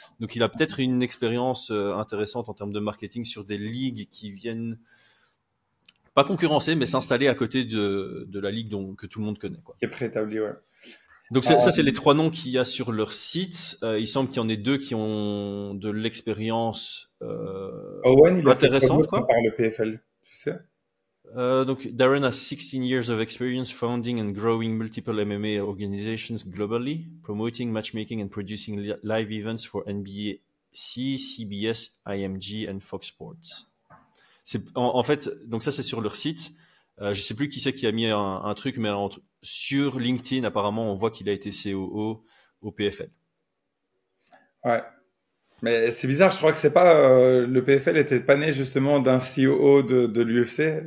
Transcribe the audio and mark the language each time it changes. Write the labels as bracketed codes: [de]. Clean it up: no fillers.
[fr] Donc il a peut-être une expérience intéressante en termes de marketing sur des ligues qui viennent pas concurrencer, mais s'installer à côté de la ligue que tout le monde connaît, quoi. Qui est préétabli, ouais. Donc ça, c'est les 3 noms qu'il y a sur leur site. Il semble qu'il y en ait 2 qui ont de l'expérience Owen, il a fait intéressante, quoi. par le PFL, tu sais. [en] Donc Darren has 16 years of experience founding and growing multiple MMA organizations globally, promoting matchmaking and producing live events for NBC, CBS, IMG and Fox Sports. [fr] En fait, donc ça c'est sur leur site. Je sais plus qui c'est qui a mis un truc, mais sur LinkedIn, apparemment, on voit qu'il a été COO au PFL. Ouais. Mais c'est bizarre, je crois que c'est pas le PFL était pas né justement d'un COO de l'UFC.